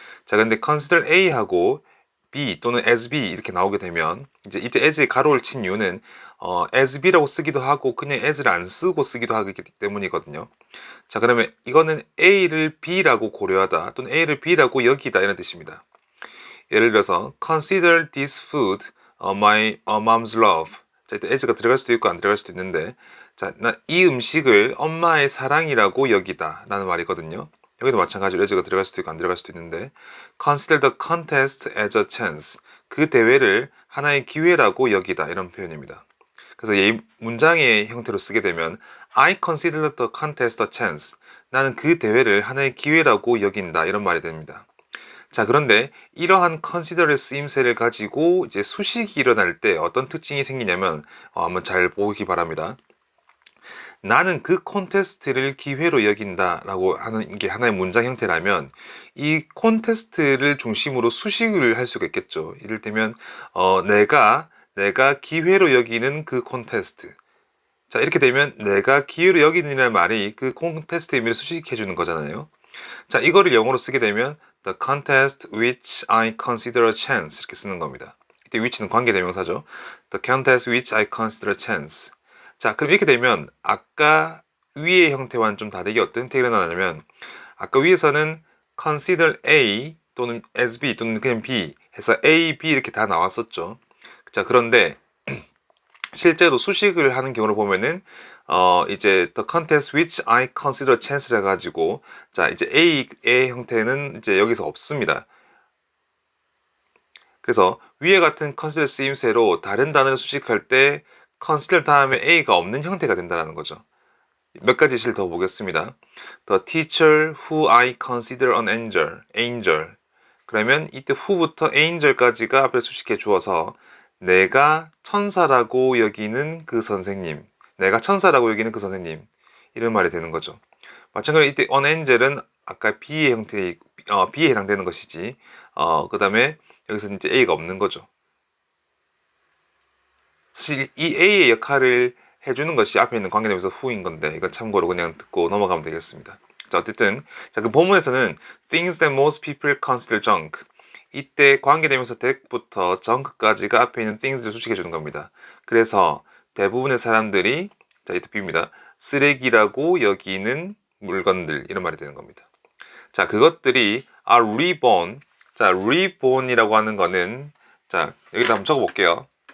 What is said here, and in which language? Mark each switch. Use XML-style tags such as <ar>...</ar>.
<ko>자, 근데 consider a하고 b 또는 as b 이렇게 나오게 되면 이제 as에 가로를 친 이유는 as b라고 쓰기도 하고 그냥 as를 안 쓰고 쓰기도 하기 때문이거든요. 자, 그러면 이거는 a를 b라고 고려하다 또는 a를 b라고 여기다 이런 뜻입니다. 예를 들어서</ko> <en>consider this food my mom's love.</en> <ko>자, 일단 as가 들어갈 수도 있고 안 들어갈 수도 있는데, 자, 나 이 음식을 엄마의 사랑이라고 여기다 라는 말이거든요. 여기도 마찬가지로 as가 들어갈 수도 있고 안 들어갈 수도 있는데,</ko> <en>consider the contest as a chance.</en> <ko>그 대회를 하나의 기회라고 여기다 이런 표현입니다. 그래서 이 문장의 형태로 쓰게 되면</ko> <en>I consider the contest a chance.</en> <ko>나는 그 대회를 하나의 기회라고 여긴다 이런 말이 됩니다. 자, 그런데 이러한 consider의 쓰임새를 가지고 이제 수식이 일어날 때 어떤 특징이 생기냐면 한번 잘 보기 바랍니다. 나는 그 콘테스트를 기회로 여긴다라고 하는 게 하나의 문장 형태라면 이 콘테스트를 중심으로 수식을 할 수가 있겠죠. 이를테면 내가 기회로 여기는 그 콘테스트. 자, 이렇게 되면 내가 기회로 여기는이라는 말이 그 콘테스트의 의미를 수식해 주는 거잖아요. 자, 이거를 영어로 쓰게 되면</ko> <en>the contest which I consider a chance</en> <ko>이렇게 쓰는 겁니다. 이때 which는 관계대명사죠.</ko> <en>the contest which I consider a chance.</en> <ko>자, 그럼 이렇게 되면 아까 위의 형태와는 좀 다르게 어떤 형태가 일어나냐면 아까 위에서는 consider A 또는 as B 또는 그냥 B 해서 A, B 이렇게 다 나왔었죠. 자, 그런데 실제로 수식을 하는 경우를 보면은 이제</ko> <en>the contest which I consider chance</en> <ko>를 해가지고 자, 이제 A의 형태는 이제 여기서 없습니다. 그래서 위에 같은 consider 쓰임새로 다른 단어를 수식할 때 consider 다음에 A가 없는 형태가 된다는 거죠. 몇 가지 예시를 더 보겠습니다.</ko> <en>The teacher who I consider an angel.</en> <ko>그러면 이때 who부터 angel까지가 앞에 수식해 주어서 내가 천사라고 여기는 그 선생님, 내가 천사라고 여기는 그 선생님 이런 말이 되는 거죠. 마찬가지로 이때 an angel은 아까 B의 형태, B에 해당되는 것이지. 그 다음에 여기서 이제 A가 없는 거죠. 사실 이 A의 역할을 해주는 것이 앞에 있는 관계대명사 who인 건데 이건 참고로 그냥 듣고 넘어가면 되겠습니다. 자, 어쨌든 그 본문에서는</ko> <en>things that most people consider junk.</en> <ko>이때 관계대명사 that부터 junk까지가 앞에 있는 things를 수식해 주는 겁니다. 그래서 대부분의 사람들이 자, 이때 B입니다. 쓰레기라고 여기는 물건들 이런 말이 되는 겁니다. 자, 그것들이</ko> <en>are reborn.</en> <ko>자, reborn이라고 하는 거는 자, 여기다 한번 적어 볼게요.</ko>